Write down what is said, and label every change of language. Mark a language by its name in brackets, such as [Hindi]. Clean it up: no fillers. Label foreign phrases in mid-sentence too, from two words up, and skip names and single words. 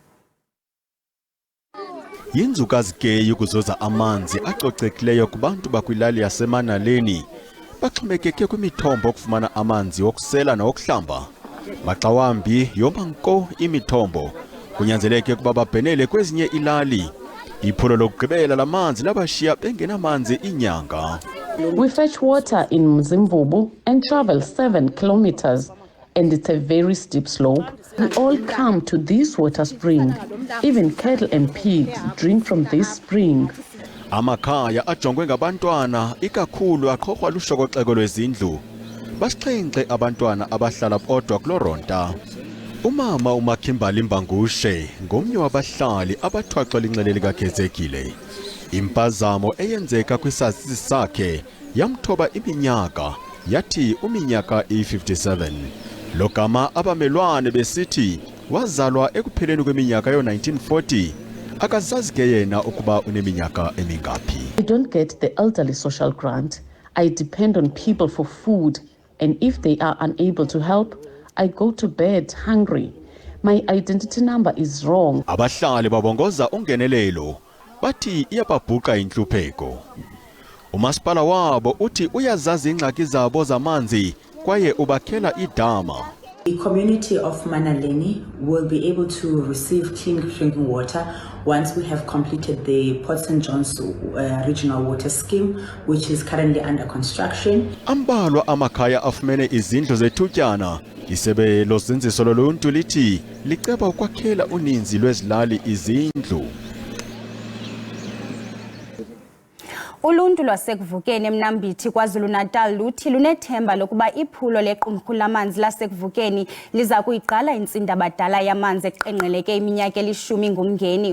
[Xhosa] Yinzukazi ke ukuzoza amanzi acocekileyo kubantu bakwilali yaseManaleni baxhomekeke kwimithombo okufumana amanzi wokusela nawokuhlamba. Maxa wambi yoma nko imithombo kunyanzeleke ukuba babhenele kwezinye ilali. Iphulo lokugqibela lamanzi labashiya bengenamanzi inyanga. [English] We fetch water in Mzimvubu and travel 7 kilometers. And it's a very steep slope. We all come to this water spring. Even cattle and pigs drink from this spring. [Xhosa] Amakhaya ajongwe ngabantwana ikakhulu aqhoqwa lushokoxeko lwezindlu. Basixhenxe abantwana abahlala bodwa kuloronta. Umama uMakhimbali Mbangushe ngomnye wabahlali abathwaxwa linxele likaGezekile. Impazamo eyenzeka kwisazisi sakhe yamthoba iminyaka yathi uminyaka i57. Lokama abamelwane besithi wazalwa ekupheleni kweminyaka yo1940 akazazi ke yena ukuba uneminyaka emingaphi. [English] I don't get the elderly social grant. I depend on people for food, and if they are unable to help, I go to bed hungry. My identity number is wrong. [Xhosa] Abahlali babongoza ungenelelo bathi iyababhuqa inhlupheko. Umasipala wabo uthi uyazazi ingxaki zabo zamanzi kwaye ubakhela idama. [English] The community of Manaleni will be able to receive clean drinking water once we have completed the Port St. John's regional water scheme, which is currently under construction. [Xhosa] Ambalwa amakhaya afumene izindlu zethutyana. Isebe lozinziso loluntu lithi liceba ukwakhela uninzi lwezilali izindlu. Uluntu lwasekuvukeni eMnambithi KwaZulu-Natal luthi lunethemba lokuba iphulo lequmrhu lamanzi lasekuvukeni liza kuyiqala intsindabadala yamanzi eqenqgeleke iminyaka elishumi ngumngeni.